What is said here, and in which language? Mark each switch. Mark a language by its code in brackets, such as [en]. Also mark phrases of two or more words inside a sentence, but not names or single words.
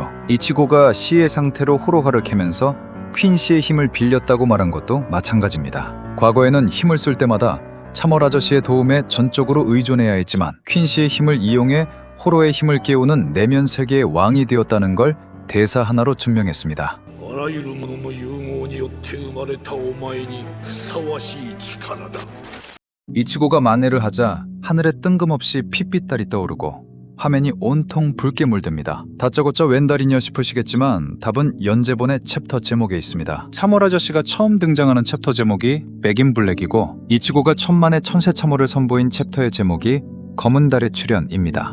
[ko] 이치고가 시의 상태로 호로하를 캐면서 퀸시의 힘을 빌렸다고 말한 것도 마찬가지입니다. 과거에는 힘을 쓸 때마다 참월 아저씨의 도움에 전적으로 의존해야 했지만 퀸시의 힘을 이용해 호로의 힘을 깨우는 내면 세계의 왕이 되었다는 걸 대사 하나로 증명했습니다. [ja] あらゆるものの融合によって生まれたお前にふさわしい力だ。 [ko] 이치고가 만회를 하자 하늘에 뜬금없이 핏빛달이 떠오르고 화면이 온통 붉게 물듭니다. 다짜고짜 웬 달이냐 싶으시겠지만 답은 연재본의 챕터 제목에 있습니다. 참월 아저씨가 처음 등장하는 챕터 제목이 백인 블랙이고 이치고가 천만의 천세 참월을 선보인 챕터의 제목이 검은 달의 출현입니다.